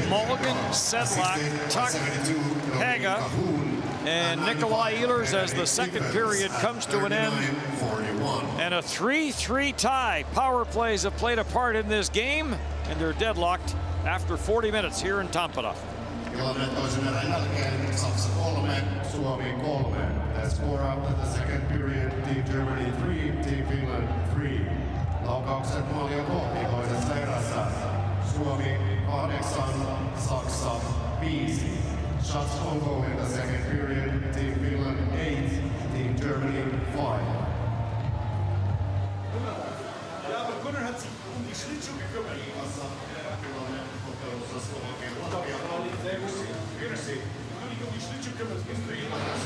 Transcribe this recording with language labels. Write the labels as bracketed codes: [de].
[en] Mulligan, Sedlak, Tuck, Haga, and Nikolai Ehlers as the second period comes to an end. And a 3-3 tie. Power plays have played a part in this game, and they're deadlocked after 40 minutes here in Tampere. [fi] Tilanne toisen erän jälkeen Saksa 3, Suomi 3. [en] The score after the second period, Team Germany 3, Team Finland 3. [fi] Laukaukset maalia kohti toisessa erässä. Suomi 8, Saksa 5. [en] Shots on goal in the second period, Team Finland 8, Team Germany 5. [de] Ja, aber Gunnar hat sich um die Schlittschuhe gekümmert. Sehr gut. Wenn du dich um die Schlittschuhe kümmerst, bist du jemand.